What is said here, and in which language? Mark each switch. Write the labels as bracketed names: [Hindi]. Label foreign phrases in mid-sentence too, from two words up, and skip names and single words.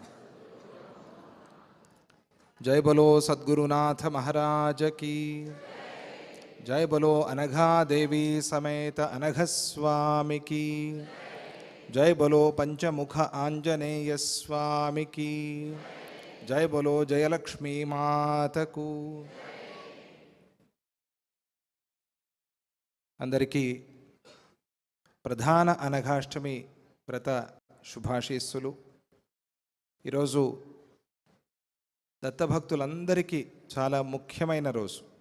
[Hindi] जय बोलो सद्गुरुनाथ महाराज की जय। बोलो अनघा देवी समेत अनघ स्वामी की जय। बोलो पंचमुख आंजनेय स्वामी की जय। बोलो जयलक्ष्मी माता को। [Telugu] अंदरिकी ప్రధాన అనఘాష్టమి వ్రత శుభాశీస్సులు. ఈరోజు దత్తభక్తులందరికీ చాలా ముఖ్యమైన రోజు.